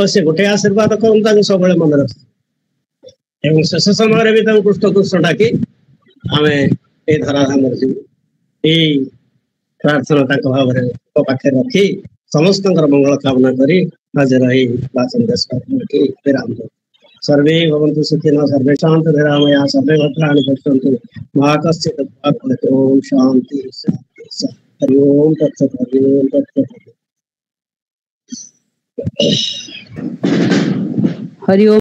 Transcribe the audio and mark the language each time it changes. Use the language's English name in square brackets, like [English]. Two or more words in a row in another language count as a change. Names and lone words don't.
[Odia] ସେ ଗୋଟେ ଆଶୀର୍ବାଦ କରନ୍ତୁ ତାଙ୍କୁ ସବୁବେଳେ ମନେ ରଖିବା ଏବଂ ଶେଷ ସମୟରେ ବି ତାଙ୍କୁ କୃଷ୍ଣ କୃଷ୍ଣ ଡାକି ଆମେ ଏଇ ଧରାଧାମରେ ଯିବୁ ଏଇ ପ୍ରାର୍ଥନା ତାଙ୍କ ଭାବରେ ପାଖରେ ରଖି ସମସ୍ତଙ୍କର ମଙ୍ଗଳ କାମନା କରି ଆଜିର ଏଇ ବାଚନ ଏଠି ବିରାମ ଦଉ [Sanskrit] सर्वे भवन्तु सुखिनः सर्वे शान्ति निरामया सर्वे भद्राणि पश्यन्तु मा कश्चित् दुःखं ओम शांति शांति हरि ओम तत्सत् हरि ओम तत्सत् हरि ओम।